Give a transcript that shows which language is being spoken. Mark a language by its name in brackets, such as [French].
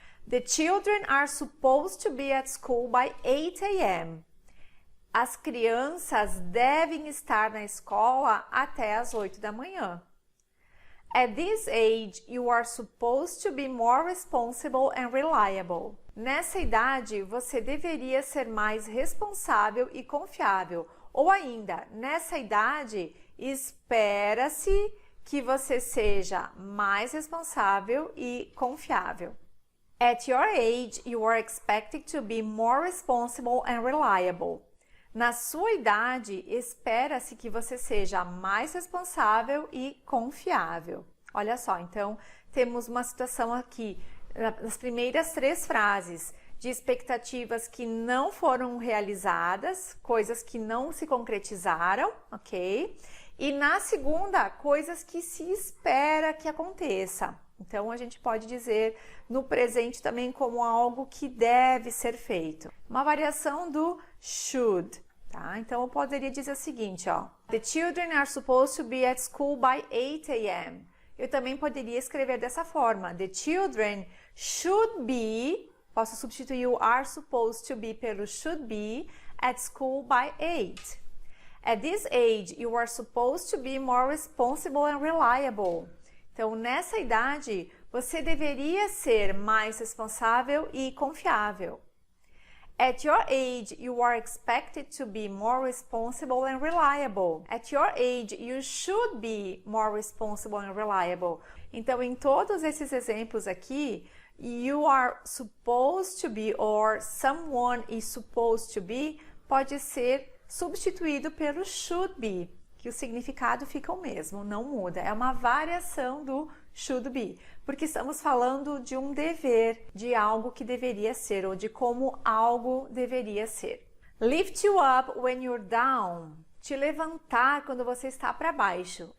[English] The children are supposed to be at school by 8 a.m. [Portuguese] As crianças devem estar na escola até as 8 da manhã. [English] At this age, you are supposed to be more responsible and reliable. [Portuguese] Nessa idade, você deveria ser mais responsável e confiável. Ou ainda, nessa idade, espera-se que você seja mais responsável e confiável. [English] At your age, you are expected to be more responsible and reliable. [Portuguese] Na sua idade, espera-se que você seja mais responsável e confiável. Olha só, então, temos uma situação aqui, nas primeiras 3 frases, de expectativas que não foram realizadas, coisas que não se concretizaram, ok? E na segunda, coisas que se espera que aconteça. Então, a gente pode dizer no presente também como algo que deve ser feito. Uma variação do should, tá? Então, eu poderia dizer o seguinte, ó. [English] The children are supposed to be at school by 8 a.m. [Portuguese] Eu também poderia escrever dessa forma. [English] The children should be, [Portuguese] posso substituir o [English] are supposed to be [Portuguese] pelo [English] should be, at school by 8. At this age, you are supposed to be more responsible and reliable. [Portuguese] Então, nessa idade, você deveria ser mais responsável e confiável. [English] At your age, you are expected to be more responsible and reliable. At your age, you should be more responsible and reliable. [Portuguese] Então, em todos esses exemplos aqui, [English] you are supposed to be [Portuguese] or someone is supposed to be pode ser substituído pelo should be, que o significado fica o mesmo, não muda. É uma variação do should be. porque estamos falando de um dever, de algo que deveria ser, ou de como algo deveria ser. [English] Lift you up when you're down. [Portuguese] Te levantar quando você está para baixo.